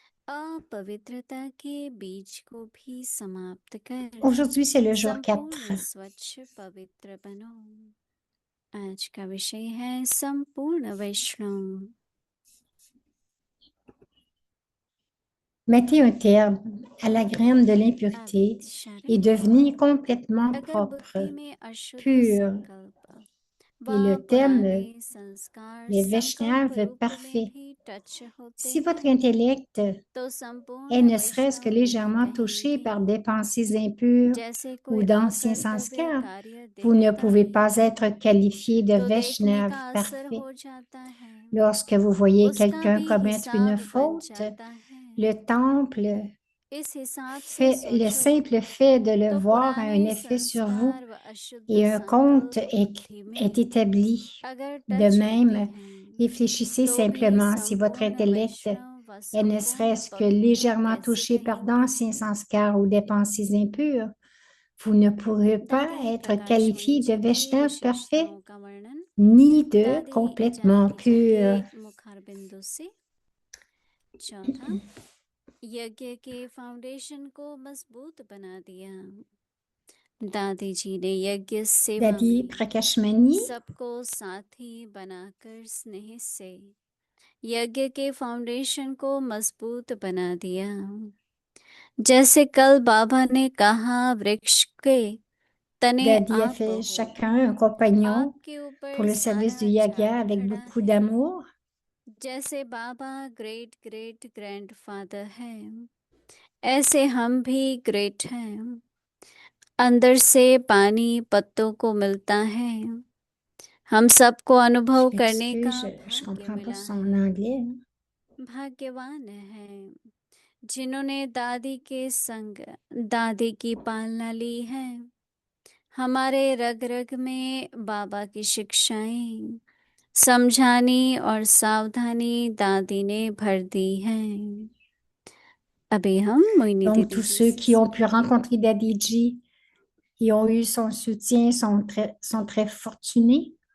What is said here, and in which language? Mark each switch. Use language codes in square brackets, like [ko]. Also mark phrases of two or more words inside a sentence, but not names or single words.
[hi] अपवित्रता के बीज को भी समाप्त कर [fr] Aujourd'hui, c'est le jour 4. [hi] संपूर्ण स्वच्छ पवित्र बनो। आज का विषय है संपूर्ण वैष्णव। [fr] Mettez un terme à la graine de l'impureté et devenez complètement [hi] अगर [fr] propre, [hi] बुद्धि में अशुद्ध [fr] pur. [hi] संकल्प [fr] Et [hi] व [fr] le thème, [hi] पुराने संस्कार [fr] les [hi] संकल्प [fr] Vaishnavas [hi] रूप में [fr] parfaits. [hi] भी टच होते [fr] Si votre [hi] हैं [fr] intellect [hi] तो [fr] est [hi] संपूर्ण [fr] ne serait-ce que [hi] वैष्णव उन्हें [fr] légèrement touché [hi] कहेंगे। [fr] par des pensées impures [hi] जैसे [fr] ou [hi] कोई [fr] d'anciens [hi] अकर्तव्य [fr] sanskars, [hi] कार्य [fr] vous ne [hi] देखता [fr] pouvez [hi] है [fr] pas être qualifié de [hi] तो देखने [fr] Vaishnav [hi] का असर [fr] parfait. [hi] हो जाता है, [fr] Lorsque vous voyez [hi] उसका [fr] quelqu'un [hi] भी [fr] commettre une [hi] हिसाब बन [fr] faute, [hi] जाता है। [fr] le temple [hi] इस हिसाब से [fr] le [hi] सोचो [fr] simple fait de le [hi] तो [fr] voir a un [hi] पुराने [fr] effet sur vous [hi] संस्कार व अशुद्ध [fr] et un compte [hi] संकल्प बुद्धि में [fr] est établi. [hi] अगर [fr] De [hi] टच होते [fr] même, [hi] हैं [fr] réfléchissez [hi] तो भी [fr] simplement si votre [hi] संपूर्ण [fr] intellect [hi] वैष्णव व [fr] est ne [hi] संपूर्ण [fr] serait-ce que [hi] पवित्र [fr] légèrement [hi] कैसे [fr] touché par [hi] कहेंगे। [fr] d'anciens sanskars ou des pensées impures, vous ne pourrez pas [hi] दादी [fr] être [hi] प्रकाश मुनि [fr] qualifié de [hi] जी की [fr] Vaishnav parfait [hi] विशेषताओं का वर्णन [fr] ni de [hi] दादी [fr] complètement [hi] जानकी जी [fr] pur. [hi] के मुखार बिंदु से। चौथा, यज्ञ के फाउंडेशन को मजबूत बना दिया। दादी जी ने यज्ञ सेवा [fr] Dadi [hi] में [fr] Prakashmani, [hi] सबको साथी बनाकर स्नेह से यज्ञ के फाउंडेशन को मजबूत बना दिया। जैसे कल बाबा ने कहा, वृक्ष के तने [fr] Dadi a [hi] आप [fr] fait [hi] हो, [fr] chacun un compagnon [hi] आपके [fr] pour [hi] ऊपर [fr] le service du [hi] सारा [fr] yaga [hi] झाड़ [fr] avec [hi] खड़ा [fr] beaucoup [hi] है। [fr] d'amour. [hi] जैसे बाबा [en] great great grandfather [hi] हैं, ऐसे हम भी ग्रेट हैं। अंदर से पानी पत्तों को मिलता है, हम सबको [fr] Je [hi] अनुभव करने [fr] m'excuse, [hi] का [fr] je [hi] भाग्य [fr] comprends pas [hi] मिला [fr] son [hi] है। [fr] anglais. [hi] भाग्यवान है जिन्होंने दादी के संग दादी की पालना ली है। हमारे रग रग में बाबा की शिक्षाएं, समझानी और सावधानी दादी ने भर दी है। अभी हम मोहिनी [fr] Donc, [hi] दीदी [fr] tous [hi] जी [fr] ceux [hi] से [fr] qui ont pu [hi] सुनेंगे। [fr] rencontrer Dadiji et ont eu son soutien sont très fortunés.